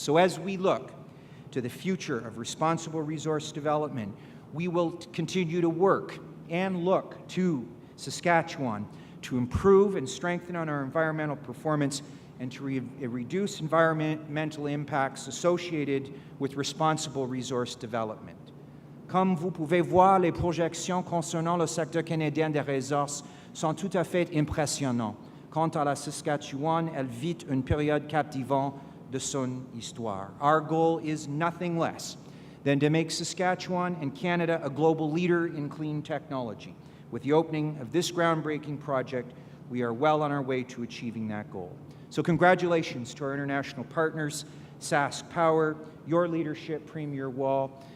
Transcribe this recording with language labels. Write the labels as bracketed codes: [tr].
[en] So as we look to the future of responsible resource development, we will continue to work and look to Saskatchewan to improve and strengthen on our environmental performance and to reduce environmental impacts associated with responsible resource development. [fr] Comme vous pouvez voir, les projections concernant le secteur canadien des ressources sont tout à fait impressionnantes. Quant à la Saskatchewan, elle vit une période captivante de son histoire. [en] Our goal is nothing less than to make Saskatchewan and Canada a global leader in clean technology. With the opening of this groundbreaking project, we are well on our way to achieving that goal. So congratulations to our international partners, SaskPower, your leadership, Premier Wall.